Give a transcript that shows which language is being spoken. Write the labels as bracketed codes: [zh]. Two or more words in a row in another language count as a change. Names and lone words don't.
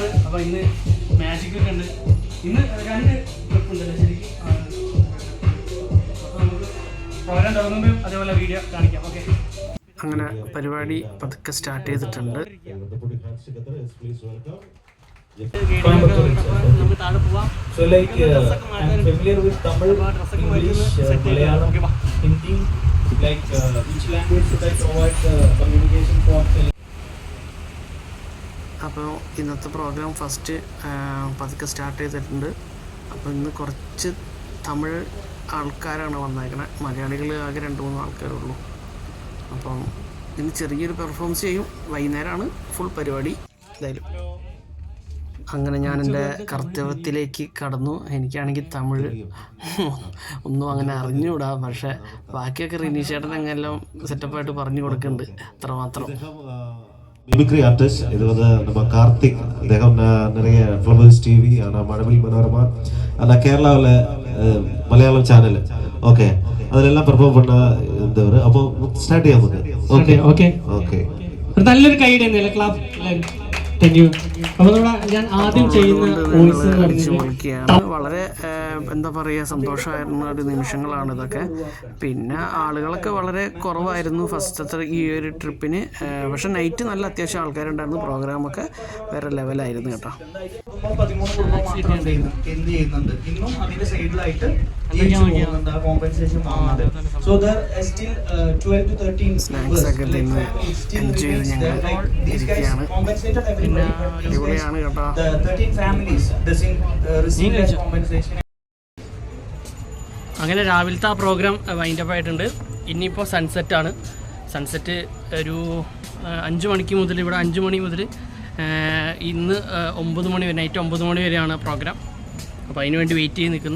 [ml] അപ്പോൾ ഇന്ന് മാജിക്കൊക്കെ ഉണ്ട്. ഇന്ന് 2 ട്രിപ്പ് ഉണ്ടല്ലോ ശരിക്കും. അപ്പോൾ നമുക്ക് പ്രോഗ്രാം തുടങ്ങുമ്പോൾ അതേപോലെ വീഡിയോ കാണിക്കാം. ഓക്കെ, അങ്ങനെ പരിപാടി പതുക്കെ സ്റ്റാർട്ട് ചെയ്തിട്ടുണ്ട്. നമുക്ക് താഴെ പോവാം. [en] So like I'm familiar with Tamil, English, Malayalam, Hindi. Like each language should I provide communication for. [ml] അപ്പോൾ ഇന്നത്തെ പ്രോഗ്രാം ഫസ്റ്റ് പതുക്കെ സ്റ്റാർട്ട് ചെയ്തിട്ടുണ്ട്. അപ്പോൾ ഇന്ന് കുറച്ച് തമിഴ് ആൾക്കാരാണ് വന്നേക്കണത്. മലയാളികൾ ആകെ 2-3 ആൾക്കാരുള്ളൂ. അപ്പം ഇന്ന് ചെറിയൊരു പെർഫോമൻസ് ചെയ്യും. വൈകുന്നേരമാണ് ഫുൾ പരിപാടി. എന്തായാലും അങ്ങനെ ഞാൻ എൻ്റെ കർത്തവ്യത്തിലേക്ക് കടന്നു. എനിക്കാണെങ്കിൽ തമിഴ് ഒന്നും അങ്ങനെ അറിഞ്ഞുകൂടാ. പക്ഷേ ബാക്കിയൊക്കെ റിനീഷ് ചേട്ടൻ അങ്ങനെല്ലാം സെറ്റപ്പായിട്ട് പറഞ്ഞു കൊടുക്കുന്നുണ്ട്. അത്രമാത്രം. മിമിക്രി ആർട്ടിസ്റ്റ് ഇത് [ta] நம்ம கார்த்திக் അദ്ദേഹം நிறைய ஃப்ளவர்ஸ் டிவி ஆனா மழவில் மனோரமா ஆனா கேரளாவில் மலையாளம் சேனல் ஓகே அதிலெல்லாம் பெர்ஃபார்ம் பண்ண இருந்தவர். அப்போ ஸ்டார்ட் [ml] ചെയ്യാം നമുക്ക്. ഓക്കെ ഓക്കെ ഓക്കെ ഒരു നല്ലൊരു കൈ ഇടുന്നില്ല ക്ലാപ്പ് എല്ലാവരും. [en] thank you. [ml] അപ്പോൾ ഞാൻ ആദ്യം ചെയ്യുന്ന വോയിസ് എന്ന് പറഞ്ഞാൽ വളരെ എന്താ പറയുക സന്തോഷമായിരുന്ന ഒരു നിമിഷങ്ങളാണ് ഇതൊക്കെ. പിന്നെ ആളുകളൊക്കെ വളരെ കുറവായിരുന്നു ഫസ്റ്റത്തെ ഈ ഒരു ട്രിപ്പിന്. പക്ഷെ നൈറ്റ് നല്ല അത്യാവശ്യം ആൾക്കാരുണ്ടായിരുന്നു. പ്രോഗ്രാമൊക്കെ വേറെ ലെവലായിരുന്നു കേട്ടോ. 13 കുടുംബം മാത്രം എന്ത് ചെയ്യുന്നുണ്ട് ഇന്നും അതിന്റെ സൈഡിലായിട്ട് കോമ്പൻസേഷൻ വാങ്ങുന്നുണ്ട്. [en] so still 12 to 13 [ml] സ്നാക്സ് ഒക്കെ തിന്ന് എൻജോയ് ചെയ്ത് ഞങ്ങൾ ഇരിക്കുകയാണ്. പിന്നെ അടിപൊളിയാണ് കേട്ടോ. [en] 13 families receive compensation. [ml] അങ്ങനെ രാവിലത്തെ ആ പ്രോഗ്രാം വൈൻഡപ്പ് ആയിട്ടുണ്ട്. ഇനിയിപ്പോൾ സൺസെറ്റാണ്. സൺസെറ്റ് ഒരു 5 മണിക്ക് മുതൽ, ഇവിടെ 5 മണി മുതൽ ഇന്ന് 9 മണി വരെ, നൈറ്റ് 9 മണി വരെയാണ് പ്രോഗ്രാം. അപ്പോൾ അതിന് വേണ്ടി വെയിറ്റ് ചെയ്ത് നിൽക്കുന്നു.